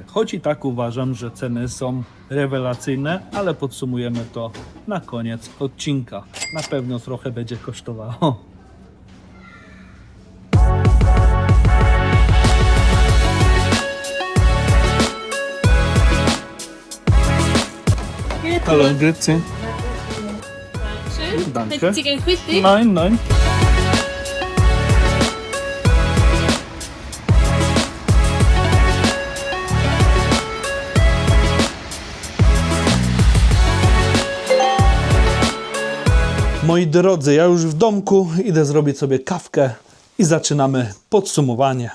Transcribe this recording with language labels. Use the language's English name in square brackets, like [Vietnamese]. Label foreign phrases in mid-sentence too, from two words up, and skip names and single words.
[Polish] Choć i tak uważam, że ceny są rewelacyjne, ale podsumujemy to na koniec odcinka. Na pewno trochę będzie kosztowało. [German] Hallo, grüezi. Schön. Danke. Hätten Sie gern Frühstück? Nein, nein. [Polish] Moi drodzy, ja już w domku idę zrobić sobie kawkę i zaczynamy podsumowanie.